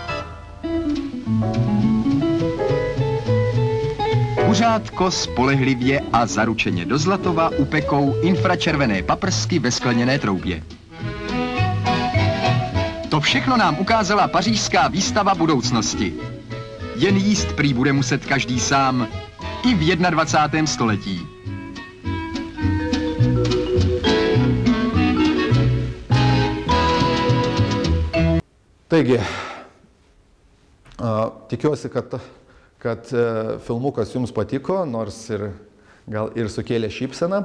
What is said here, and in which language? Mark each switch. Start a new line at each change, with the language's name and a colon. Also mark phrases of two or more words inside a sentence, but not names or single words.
Czech: Kuřátko spolehlivě a zaručeně do zlatova upekou infračervené paprsky ve skleněné troubě. To všechno nám ukázala pařížská výstava budoucnosti. Jen jíst prý bude muset každý sám, i v 21. století.
Lithuanian: Taigi, tikiuosi, kad filmukas jums patiko, nors gal ir sukėlė šypseną.